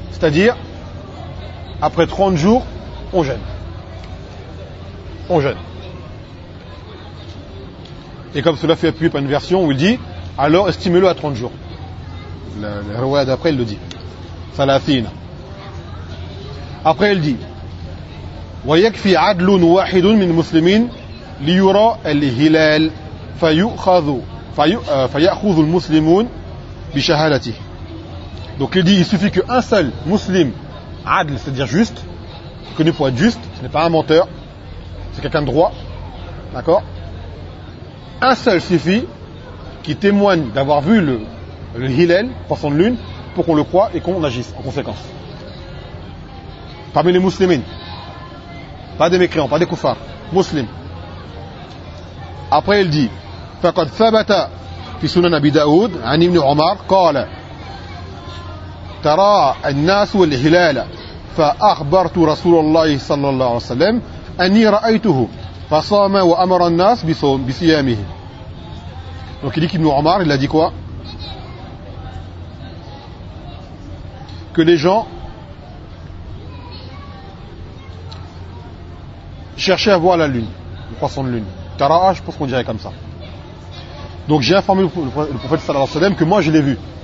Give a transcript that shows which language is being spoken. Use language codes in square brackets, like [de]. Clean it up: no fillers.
[fr] C'est-à-dire, après 30 jours, on jeûne. On jeûne. Et comme cela fait appuyer par une version où il dit, alors estimez-le à 30 jours. Le rawi d'après, il le dit. Salatine. Après, elle dit [ar] وَيَكْفِي عَدْلٌ وَاحِدٌ مِنْ مُسْلِمِينَ لِيُرَى الْهِلَالِ فَيَأْخُذُ الْمُسْلِمُونَ بِشَهَادَتِهِ. [fr] Donc il dit, il suffit qu'un seul musulman, adl, c'est-à-dire juste, connu pour être juste, ce n'est pas un menteur, c'est quelqu'un de droit, d'accord, un seul suffit qui témoigne d'avoir vu le Hilal, poisson de lune, pour qu'on le croie et qu'on agisse en conséquence. Parmi les musulmans, pas des mécréants, pas des koufars, musulmans. Après il dit, [ar] فَقَدْ ثَبَتَ فِي سُنَنَ أَبِي دَاوُدَ عَنِ ابْنِ عُمَرَ قَالَ ترى الناس والهلال فأخبرت رسول الله صلى الله عليه وسلم أني رأيته فصام وأمر الناس بصيامه. [fr] Donc il dit qu'Ibn Omar, il a dit quoi? Que les gens cherchaient à voir la lune, le croissant de lune. Tara, je pense qu'on dirait comme ça. Donc j'ai informé le prophète [ar] صلى الله عليه وسلم [fr] que moi je l'ai vu.